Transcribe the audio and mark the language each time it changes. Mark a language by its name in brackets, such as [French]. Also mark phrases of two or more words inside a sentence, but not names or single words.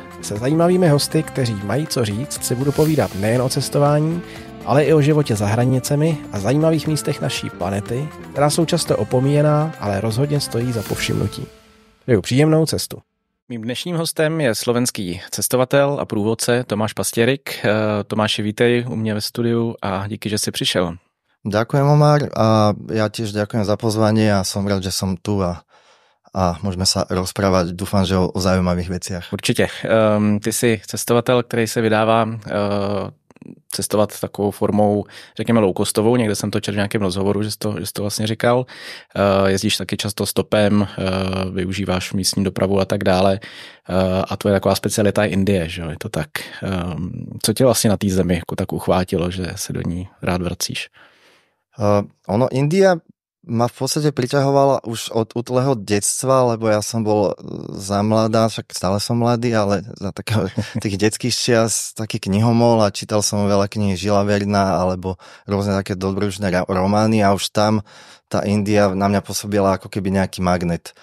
[Czech] Se zajímavými hosty, kteří mají co říct, si budu povídat nejen o cestování, ale i o životě za hranicemi a zajímavých místech naší planety, která jsou často opomíjená, ale rozhodně stojí za povšimnutí. Přeju příjemnou cestu. Mým dnešním hostem je slovenský cestovatel a průvodce Tomáš Pastierik. Tomáši, vítej u mě ve studiu a díky, že jsi přišel. [Slovak] Ďakujem, Omar, a ja tiež ďakujem za pozvanie a som rád, že som tu a môžeme sa rozprávať, dúfam, že o zaujímavých veciach. [Czech] Určitě. Ty jsi cestovatel, který se vydává cestovat takovou formou, řekněme, low-costovou. Někde jsem to četl v nějakém rozhovoru, že jsi to vlastně říkal. Jezdíš taky často stopem, využíváš místní dopravu a tak dále. A tvoje taková specialita je Indie, že jo? Je to tak. Co tě vlastně na té zemi jako tak uchvátilo, že se do ní rád vracíš? [Slovak] India ma v podstate priťahovala už od útleho detstva, lebo ja som bol za mladá, však stále som mladý, ale za tých detských čias taký knihomol a čítal som veľa kníh Žila Verna alebo rôzne také dobrodružné romány a už tam tá India na mňa pôsobila ako keby nejaký magnet.